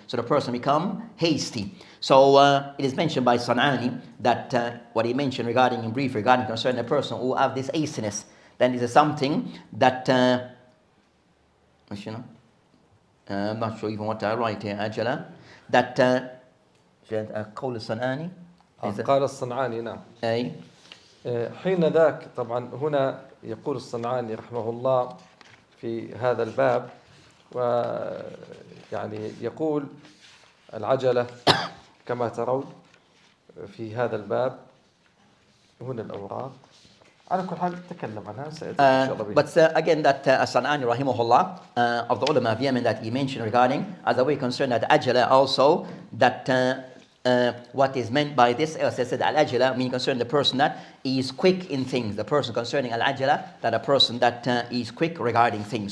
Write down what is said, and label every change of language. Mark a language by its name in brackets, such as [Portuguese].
[English] So the person become hasty. So it is mentioned by Sanani that what he mentioned regarding in brief regarding concerning the person who have this hastiness, then this is something that I'm not sure even what I write here, Ajala, that [Arabic] قول الصنعاني قال الصنعاني نعم أي حين ذاك. طبعا هنا يقول الصنعاني رحمه الله في هذا الباب، ويعني يقول العجلة كما ترون في هذا الباب. هنا الأوراق على كل حال تكلم عنها إن شاء الله. [English] But again that Sanani rahimahullah of the ulama of Yemen that he mentioned regarding as a way concerned that ajala also, that what is meant by this, as I said, al-ajala means concerning the person that is quick in things. The person concerning al-ajala, that a person that is quick regarding things.